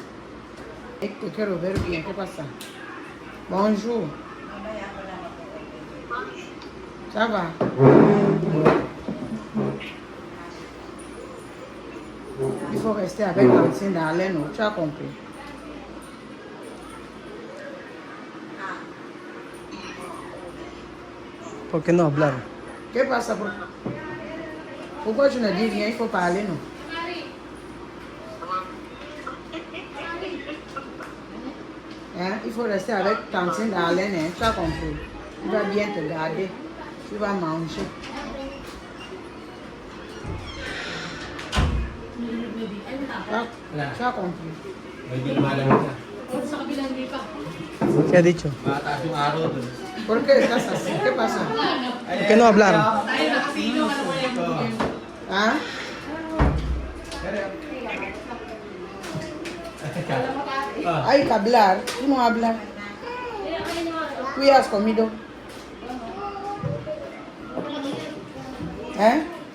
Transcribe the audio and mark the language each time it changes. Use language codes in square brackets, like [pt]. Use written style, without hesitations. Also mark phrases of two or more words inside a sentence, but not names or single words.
[fr] Et que cœur ouvert bien, c'est pas ça. Bonjour. Ça va? Il faut rester avec l'ancien Darlene, tu as compris? [es] ¿Por qué no hablar? ¿Qué pasa? [fr] Pourquoi tu ne dis rien? Il faut parler, non? Hein? Il faut rester avec tantine Darlene, hein? Tu as compris? Tu vas bien te garder. Tu vas manger. Tu as compris? [tl] Medyo lumalamig na. [es] ¿Qué ha dicho? [tl] Mataas yung araw dun. [es] ¿Por qué estás así? ¿Qué pasa? ¿Por qué no hablar? ¿Ah? Hay que hablar. ¿Tú no hablas? ¿Tú has comido? ¿Eh?